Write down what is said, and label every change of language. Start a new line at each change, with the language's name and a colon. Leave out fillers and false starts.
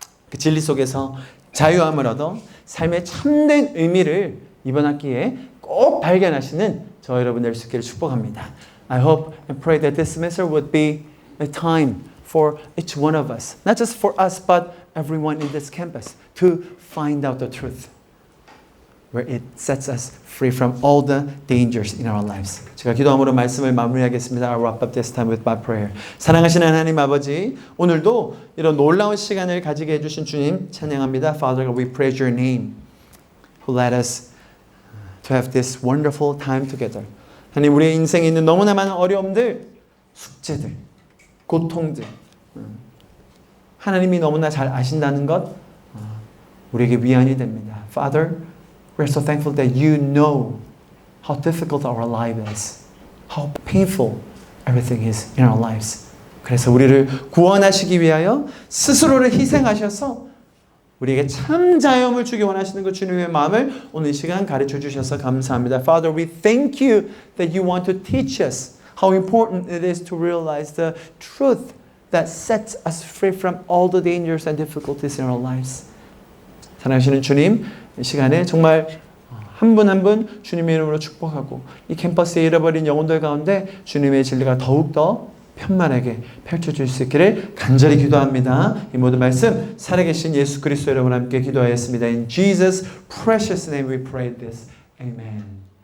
Korean: 그 진리 속에서 자유함을 얻어 삶의 참된 의미를 이번 학기에 꼭 발견하시는 저 여러분 될 수 있기를 축복합니다.
English: I hope and pray that this semester would be a time for each one of us, not just for us, but everyone in this campus, to find out the truth, where it sets us free from all the dangers in our lives.
Korean: 제가 기도함으로 말씀을 마무리하겠습니다.
English: I'll wrap up this time with my prayer.
Korean: 사랑하시는 하나님 아버지, 오늘도 이런 놀라운 시간을 가지게 해주신 주님 찬양합니다.
English: Father God, we praise your name, who led us to have this wonderful time together.
Korean: 하나님, 우리의 인생에 있는 너무나 많은 어려움들, 숙제들, 고통들, 하나님이 너무나 잘 아신다는 것 우리에게 위안이 됩니다.
English: Father, we're so thankful that you know how difficult our life is, how painful everything is in our lives.
Korean: 그래서 우리를 구원하시기 위하여 스스로를 희생하셔서 우리에게 참 자유함을 주기 원하시는 그 주님의 마음을 오늘 이 시간 가르쳐 주셔서 감사합니다.
English: Father, we thank you that you want to teach us how important it is to realize the truth that sets us free from all the dangers and difficulties in our lives.
Korean: 사랑하시는 주님, 이 시간에 정말 한 분 한 분 주님의 이름으로 축복하고 이 캠퍼스에 잃어버린 영혼들 가운데 주님의 진리가 더욱더 편만하게 펼쳐줄 수 있기를 간절히 기도합니다. 이 모든 말씀 살아계신 예수 그리스도 여러분 함께 기도하였습니다.
English: In Jesus' precious name we pray this. Amen.